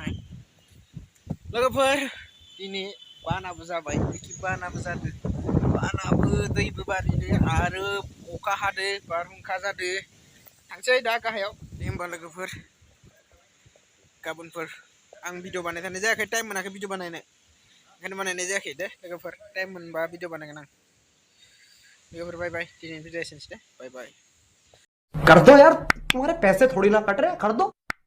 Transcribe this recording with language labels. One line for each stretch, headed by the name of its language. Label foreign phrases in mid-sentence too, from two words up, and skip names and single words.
Bodo: लोगोफोर दिनै बानाबो जाबाय बिखि बानाबो जादों बानाबो दैबो बारिदो आरो अखा हादो बारहुंखा जादो थांसै दा गाहायाव दे होमबा लोगोफोर गाबोनफोर आं भिडिअ बानायनो थानाय जायाखै टाइम मोनाखै भिडिअ बानायनो ओंखायनो बानायनाय जायाखै दे लोगोफोर टाइम मोनबा भिडिअ बानायगोन आं लोगोफोर बाय दिनैनि भिडिअ एसेनोसै दे बाय
Hindi: कर दो यार तुम्हारे पैसे थोड़ी ना कट रहे कर दो